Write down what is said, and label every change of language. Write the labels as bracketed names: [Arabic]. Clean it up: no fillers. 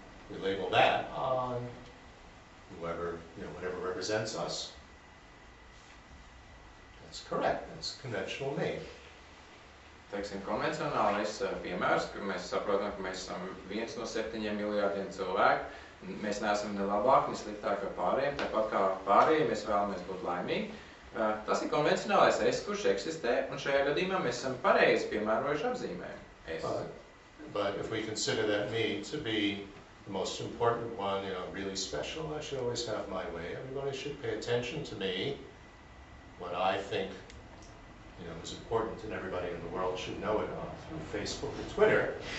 [English] We label that on whoever, whatever represents us. That's correct. That's conventional me. [Latvian] Teiksim, konvencionālais piemērs, ka mēs saprotam, ka mēs esam 1 no 7 miljārdiem cilvēku. Mēs neesam ne labāk, ne sliktāk par pārējiem, tāpat kā pārējiem mēs vēlamies būt laimīgi. Tas ir konvencionālais es, kurš eksistē, un šajā gadījumā mēs esam pareizi piemērojuši apzīmējumu es. [English] But if we consider that me to be the most important one, really special, I should always have my way. Everybody should pay attention to me. What I think, is important, and everybody in the world should know it through Facebook or Twitter.